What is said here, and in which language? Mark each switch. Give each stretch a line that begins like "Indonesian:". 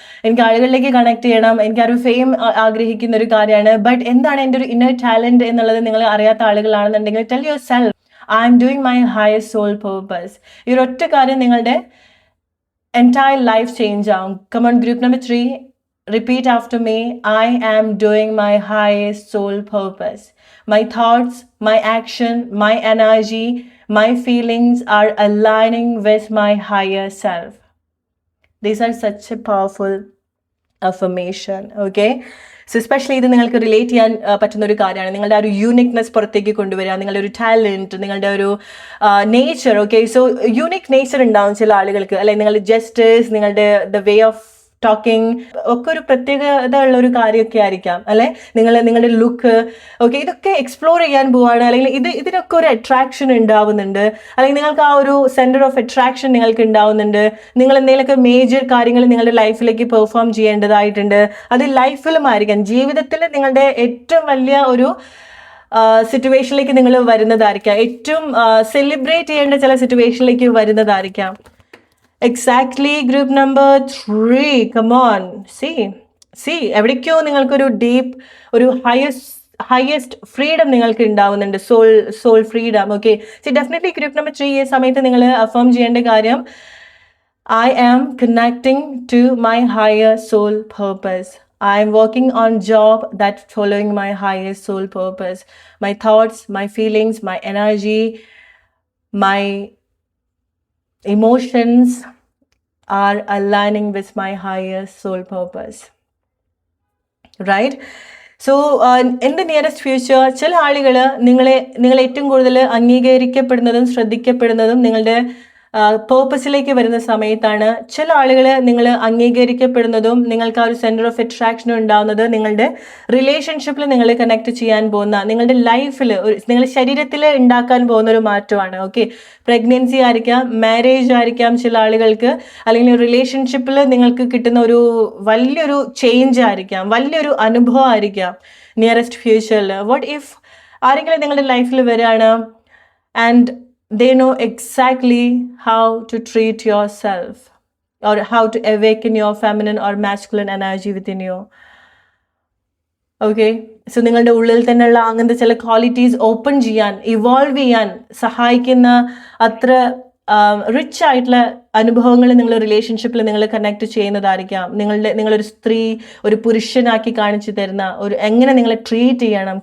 Malayalam: എനിക്ക് ആളുകളിലേക്ക് കണക്ട് ചെയ്യണം, എനിക്ക് ആ ഒരു ഫെയിം ആഗ്രഹിക്കുന്ന ഒരു കാര്യമാണ്, ബട്ട് എന്താണ് എൻ്റെ ഒരു ഇന്നർ ടാലൻറ്റ് എന്നുള്ളത് നിങ്ങൾ അറിയാത്ത ആളുകളാണെന്നുണ്ടെങ്കിൽ
English: Tell yourself I am doing my highest soul purpose.
Malayalam: ഈ ഒരു ഒറ്റ കാര്യം നിങ്ങളുടെ എൻറ്റയർ ലൈഫ് ചേഞ്ച് ആവും.
English: Come on group number 3, repeat after me. I am doing my highest soul purpose. My thoughts, my action, my energy, my feelings are aligning with my higher self. These are such a powerful affirmation.
Malayalam: Okay, so especially ഇത് നിങ്ങൾക്ക് relate ചെയ്യാൻ പറ്റുന്ന ഒരു കാര്യമാണ്. നിങ്ങളുടെ ആ ഒരു uniqueness പുറത്തേക്ക് കൊണ്ടുവരിക, നിങ്ങളുടെ ഒരു ടാലൻറ്റ്, നിങ്ങളുടെ ഒരു nature. Okay, so unique nature ഉണ്ടാവും ചില ആളുകൾക്ക്, അല്ലെങ്കിൽ നിങ്ങളുടെ ജസ്റ്റേഴ്സ്, നിങ്ങളുടെ ദ വേ ഓഫ് ടോക്കിംഗ് ഒക്കെ ഒരു പ്രത്യേകത ഉള്ള ഒരു കാര്യമൊക്കെ ആയിരിക്കാം, അല്ലെ? നിങ്ങളുടെ ലുക്ക്. ഓക്കെ, ഇതൊക്കെ എക്സ്പ്ലോർ ചെയ്യാൻ പോവാണ്, അല്ലെങ്കിൽ ഇതിനൊക്കെ ഒരു അട്രാക്ഷൻ ഉണ്ടാവുന്നുണ്ട്, അല്ലെങ്കിൽ നിങ്ങൾക്ക് ആ ഒരു സെന്റർ ഓഫ് അട്രാക്ഷൻ നിങ്ങൾക്ക് ഉണ്ടാവുന്നുണ്ട്. നിങ്ങൾ എന്തെങ്കിലുമൊക്കെ മേജർ കാര്യങ്ങൾ നിങ്ങളുടെ ലൈഫിലേക്ക് പെർഫോം ചെയ്യേണ്ടതായിട്ടുണ്ട്. അത് ലൈഫിലും ആയിരിക്കാം, ജീവിതത്തിൽ നിങ്ങളുടെ ഏറ്റവും വലിയ ഒരു സിറ്റുവേഷനിലേക്ക് നിങ്ങൾ വരുന്നതായിരിക്കാം, ഏറ്റവും സെലിബ്രേറ്റ് ചെയ്യേണ്ട ചില സിറ്റുവേഷനിലേക്ക് വരുന്നതായിരിക്കാം.
English: Exactly, group number 3. Come on, see
Malayalam: എവിടേക്കോ നിങ്ങൾക്കൊരു ഡീപ്പ് ഒരു ഹയസ്റ്റ് ഫ്രീഡം നിങ്ങൾക്ക് ഉണ്ടാവുന്നുണ്ട്, soul freedom. Okay, C definitely group number 3 ഈ സമയത്ത് നിങ്ങൾ അഫേം ചെയ്യേണ്ട കാര്യം
English: I am connecting to my higher soul purpose. I am working on job that following my highest soul purpose. My thoughts, my feelings, my energy, my emotions are aligning with my higher soul purpose. Right? So in the nearest future
Malayalam: ചില ആളുകൾ നിങ്ങളെ ഏറ്റവും കൂടുതൽ അംഗീകരിക്കപ്പെടുന്നതും ശ്രദ്ധിക്കപ്പെടുന്നതും നിങ്ങളുടെ പേർപ്പസിലേക്ക് വരുന്ന സമയത്താണ്. ചില ആളുകൾ നിങ്ങൾ അംഗീകരിക്കപ്പെടുന്നതും നിങ്ങൾക്ക് ആ ഒരു സെൻറ്റർ ഓഫ് അട്രാക്ഷൻ ഉണ്ടാകുന്നത് നിങ്ങളുടെ റിലേഷൻഷിപ്പിൽ നിങ്ങൾ കണക്ട് ചെയ്യാൻ പോകുന്ന, നിങ്ങളുടെ ലൈഫിൽ നിങ്ങളുടെ ശരീരത്തിൽ ഉണ്ടാക്കാൻ പോകുന്ന ഒരു മാറ്റമാണ്. ഓക്കെ, പ്രഗ്നൻസി ആയിരിക്കാം, മാരേജ് ആയിരിക്കാം ചില ആളുകൾക്ക്, അല്ലെങ്കിൽ റിലേഷൻഷിപ്പിൽ നിങ്ങൾക്ക് കിട്ടുന്ന ഒരു വലിയൊരു ചേഞ്ച് ആയിരിക്കാം, വലിയൊരു അനുഭവം ആയിരിക്കാം. നിയറസ്റ്റ് ഫ്യൂച്ചറിൽ.
English: what if
Malayalam: ആരെങ്കിലും നിങ്ങളുടെ ലൈഫിൽ വരികയാണ്
English: And they know exactly how to treat yourself or how to awaken your feminine or masculine energy within you.
Malayalam: Okay, so നിങ്ങളുടെ ഉള്ളിൽ തന്നെയുള്ള അങ്ങനത്തെ ചില ക്വാളിറ്റീസ് ഓപ്പൺ ചെയ്യാൻ, ഇവോൾവ് ചെയ്യാൻ സഹായിക്കുന്ന അത്ര റിച്ച് ആയിട്ടുള്ള അനുഭവങ്ങൾ നിങ്ങൾ റിലേഷൻഷിപ്പിൽ നിങ്ങൾ കണക്ട് ചെയ്യുന്നതായിരിക്കാം. നിങ്ങളൊരു സ്ത്രീ ഒരു പുരുഷനാക്കി കാണിച്ചു തരുന്ന എങ്ങനെ നിങ്ങളെ ട്രീറ്റ് ചെയ്യണം.